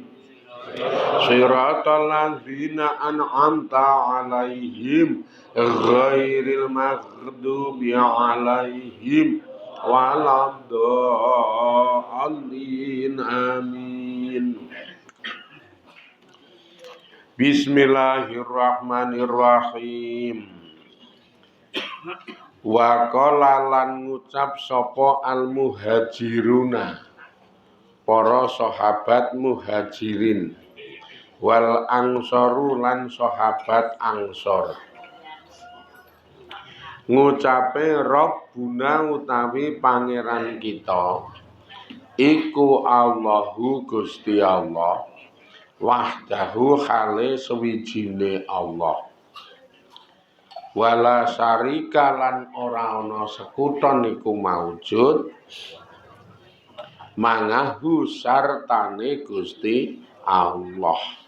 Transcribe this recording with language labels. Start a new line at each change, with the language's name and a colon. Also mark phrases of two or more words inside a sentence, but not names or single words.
Arabic: صراط الذين أنعمت عليهم غير المغضوب عليهم ولا الضالين. Amin. Bismillahirrahmanirrahim. وقال
Javanese: lan ngucap sapa
Arabic: المهاجرون,
Javanese: para sahabat muhajirin,
Arabic: والأنصار
Javanese: lan sahabat angsor. Ngucape Rabbuna utawi pangeran kita iku Allahu Gusti Allah, wahdahu khale sewijine Allah,
Arabic: ولا شريك
Javanese: lan ora ana sekuton iku maujud mangahu sartane Gusti Allah.